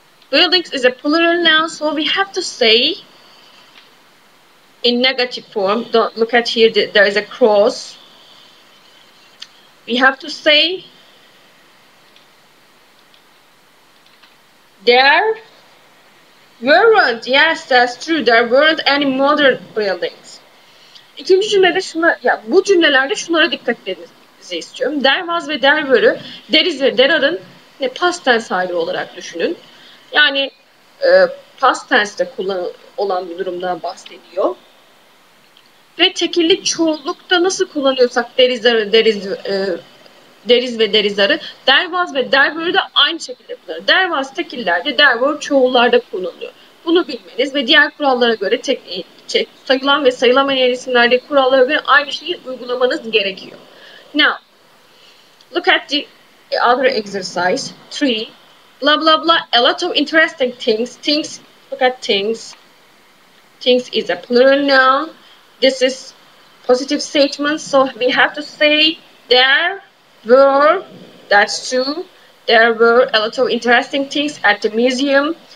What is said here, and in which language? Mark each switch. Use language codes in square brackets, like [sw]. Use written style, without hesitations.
[en] Buildings is a plural noun, so we have to say in negative form. Don't look at here, there is a cross. We have to say there weren't. Yes, that's true. There weren't any modern buildings. [tr] İkinci cümlede şuna, ya bu cümlelerde şunlara dikkat etmenizi istiyorum. There was ve there were'ı there is ve there are'ın past tense hali olarak düşünün. Yani past tense'de olan bir durumdan bahsediyor. Ve tekillik çoğullukta nasıl kullanıyorsak there is are, there is ve there is are, there was ve there were de aynı şekilde kullanılır. There was tekillerde, there were çoğullarda kullanılıyor. Bunu bilmeniz ve diğer kurallara göre sayılan ve sayılamayan isimlerdeki kurallara göre aynı şeyi uygulamanız gerekiyor. [en] Now, look at the other exercise 3. Blah blah blah, a lot of interesting things. Things, look at things. Things is a plural noun. This is positive statement, so we have to say there were, that's true, there were a lot of interesting things at the museum.